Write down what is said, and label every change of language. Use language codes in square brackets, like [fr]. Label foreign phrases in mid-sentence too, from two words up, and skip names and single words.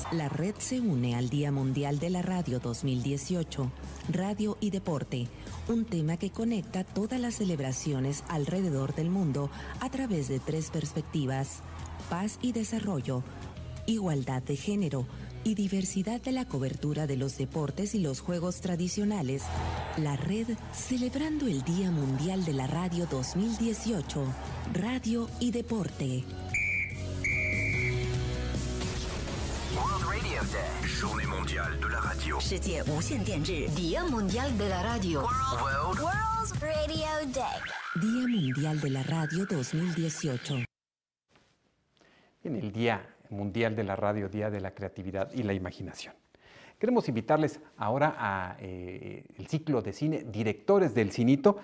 [es] La red se une al Día Mundial de la Radio 2018, Radio y Deporte, un tema que conecta todas las celebraciones alrededor del mundo a través de 3 perspectivas: paz y desarrollo, igualdad de género y diversidad de la cobertura de los deportes y los juegos tradicionales. La red celebrando el Día Mundial de la Radio 2018, Radio y Deporte. [en] World Radio Day. [fr] Journée mondiale de la radio. [zh] 世界无线电日 [es] Día Mundial de la Radio. [en] World Radio Day. [es] Día Mundial de la Radio 2018. En el Día Mundial de la Radio, Día de la Creatividad y la Imaginación. Queremos invitarles ahora a el ciclo de cine Directores del Cinito.